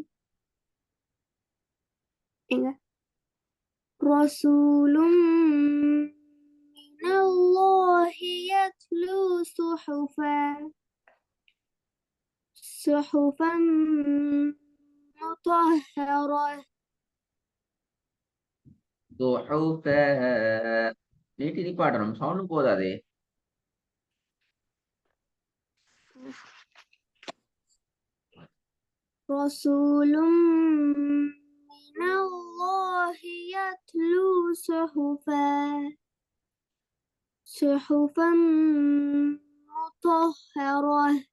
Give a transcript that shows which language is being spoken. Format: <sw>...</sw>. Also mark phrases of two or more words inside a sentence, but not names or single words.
<ar>رسول من الله يتلو صحفا مطهرة.</ar> <ta>நீட்டி பாடணும் சவுண்ட் போதாதே.</ta> <ar>رسول من الله يتلو صحفا مطهرة.</ar>